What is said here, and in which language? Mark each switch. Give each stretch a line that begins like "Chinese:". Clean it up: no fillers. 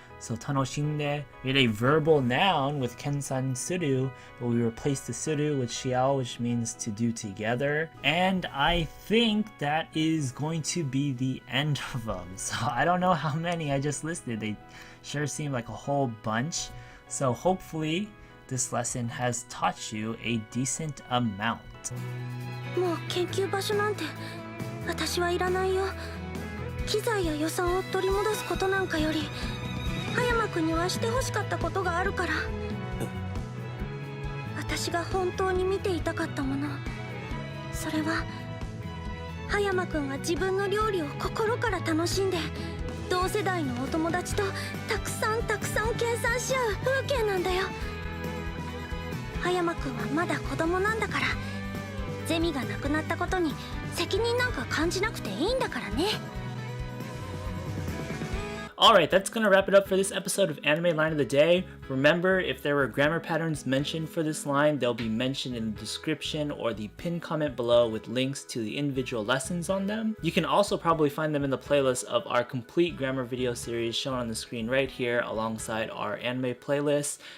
English: So
Japanese: 楽しんで
English: we had a verbal noun with
Japanese: kensan suru,
English: but we replaced the suru with shiau, which means to do together. And I think that is going to be the end of them. So I don't know how many I just listed. They sure seem like a whole bunch. So hopefully this lesson has taught you a decent amount.
Japanese: もう研究場所なんて私はいらないよ。機材や予算を取り戻すことなんかより葉山君にはしてほしかったことがあるから。私が本当に見ていたかったもの、それは葉山君が自分の料理を心から楽しんで同世代のお友達とたくさん計算し合う風景なんだよ。葉山君はまだ子供なんだから、ゼミがなくなったことに責任なんか感じなくていいんだからね。
English: Alright, that's gonna wrap it up for this episode of Anime Line of the Day. Remember, if there were grammar patterns mentioned for this line, they'll be mentioned in the description or the pinned comment below with links to the individual lessons on them. You can also probably find them in the playlist of our complete grammar video series shown on the screen right here alongside our anime playlist.